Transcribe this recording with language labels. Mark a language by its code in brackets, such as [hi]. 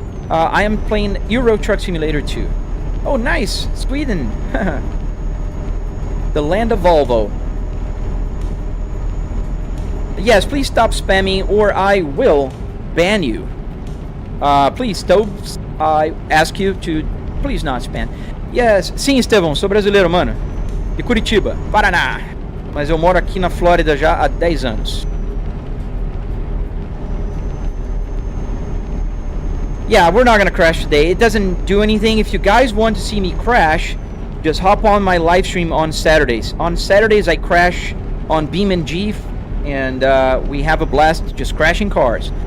[en] I am playing Euro Truck Simulator 2. Oh, nice! Sweden! The land of Volvo. Yes, please stop spamming or I will ban you. Please, Stobes, I ask you to please not spam. [pt] Yes, sim, Estevão, sou brasileiro, mano. De Curitiba, Paraná. Mas eu moro aqui na Flórida já há 10 anos. [en] Yeah, we're not gonna crash today. It doesn't do anything. If you guys want to see me crash, just hop on my live stream on Saturdays. On Saturdays, I crash on Beam and G, and we have a blast just crashing cars.